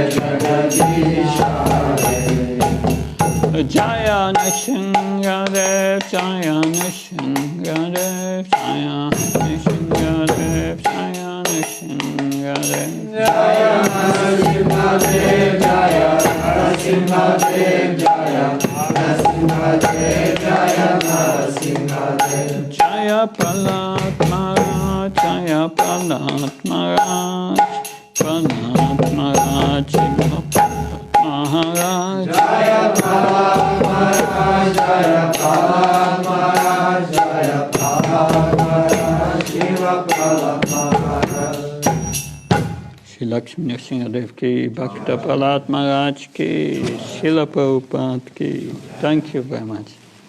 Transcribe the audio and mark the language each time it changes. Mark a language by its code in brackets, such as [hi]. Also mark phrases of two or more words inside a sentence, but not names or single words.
[sa] Jagadisha Hare Jaya Nishingadev Jaya Nishingadev Jaya Nishingadev Jaya Nishingadev Jaya Narasimhadev Jaya Narasimhadev Jaya Narasimhadev Jaya Narasimhadev Jaya Prahlad Maharaj Jaya Prahlad Maharaj Prahlad Maharaj Maharaj Jaya Prahlad Maharaj Jaya Prahlad Maharaj Jaya Prahlad Maharaj Shiva Prahlad Maharaj Shri Lakshmi Nrsimhadev ki Bhakta Prahlad Maharaj ki Srila Prabhupada ki. [en] Thank you very much.